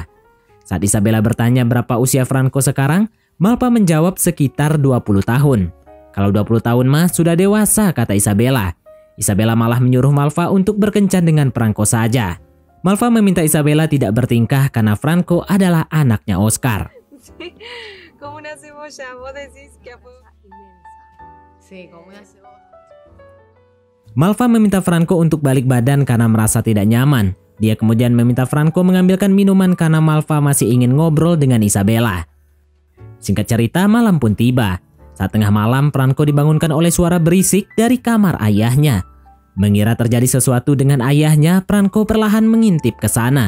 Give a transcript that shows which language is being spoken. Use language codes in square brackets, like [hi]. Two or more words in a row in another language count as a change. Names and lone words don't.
[id] Saat Isabella bertanya berapa usia Franco sekarang, Malva menjawab sekitar 20 tahun. Kalau 20 tahun mah sudah dewasa, kata Isabella. Isabella malah menyuruh Malva untuk berkencan dengan Franco saja. Malva meminta Isabella tidak bertingkah karena Franco adalah anaknya Oscar. [es] Como una cebolla, vos decís que inmensa. Sí, como una cebolla. [id] Malva meminta Franco untuk balik badan karena merasa tidak nyaman. Dia kemudian meminta Franco mengambilkan minuman karena Malva masih ingin ngobrol dengan Isabella. Singkat cerita, malam pun tiba. Saat tengah malam, Franco dibangunkan oleh suara berisik dari kamar ayahnya. Mengira terjadi sesuatu dengan ayahnya, Franco perlahan mengintip ke sana.